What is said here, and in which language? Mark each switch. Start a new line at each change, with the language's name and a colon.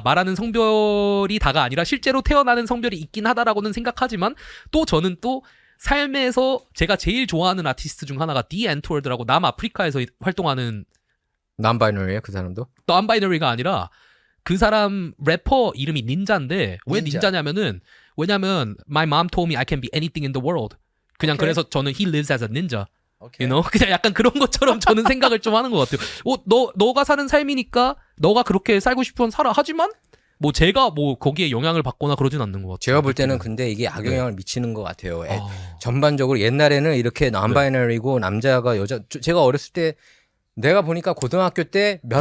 Korean: 말하는 성별이 다가 아니라 실제로 태어나는 성별이 있긴 하다라고는 생각하지만 또 저는 또 삶에서 제가 제일 좋아하는 아티스트 중 하나가 디 앤트월드라고 남아프리카에서 활동하는 non-binary야 그 사람도? non 바이너리가 아니라 그 사람 래퍼 이름이 닌자인데 왜 닌자. 닌자냐면은 왜냐면
English: my mom told me I can be anything in the world.
Korean: 그냥 오케이. 그래서 저는
English: he lives as a ninja.
Korean: 오케이.
English: You know?
Korean: 그냥 약간 그런 것처럼 저는 생각을 좀 하는 것 같아요. 너가 사는 삶이니까 너가 그렇게 살고 싶으면 살아. 하지만 뭐 제가 뭐 거기에 영향을 받거나 그러진 않는 것 같아요. 제가 볼 때는 근데 이게 악영향을 미치는 것 같아요. 아, 전반적으로 옛날에는 이렇게 non-binary고 남자가 여자 제가 어렸을 때 내가 보니까 고등학교 때 몇